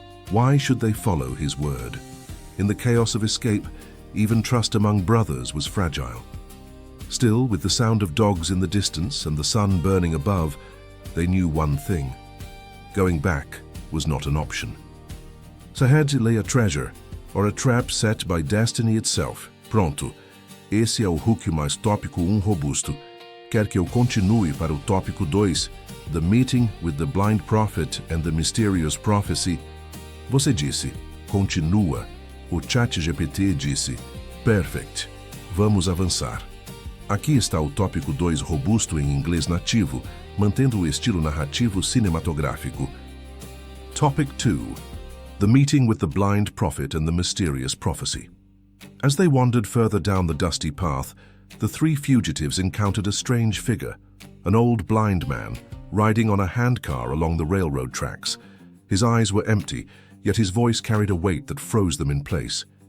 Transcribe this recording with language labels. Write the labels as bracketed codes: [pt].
[en] Why should they follow his word? In the chaos of escape, even trust among brothers was fragile. Still, with the sound of dogs in the distance and the sun burning above, they knew one thing. Going back was not an option. So ahead lay a treasure, or a trap set by destiny itself. [pt] Pronto, esse é o hook mais tópico 1 robusto. Quer que eu continue para o tópico 2, [en] The Meeting with the Blind Prophet and the Mysterious Prophecy? [pt] Você disse, continua. O ChatGPT disse, perfect. Vamos avançar. Aqui está o tópico 2 robusto em inglês nativo, mantendo o estilo narrativo cinematográfico. [en] Topic 2. The Meeting with the Blind Prophet and the Mysterious Prophecy. As they wandered further down the dusty path, the three fugitives encountered a strange figure, an old blind man, riding on a handcar along the railroad tracks. His eyes were empty, yet his voice carried a weight that froze them in place.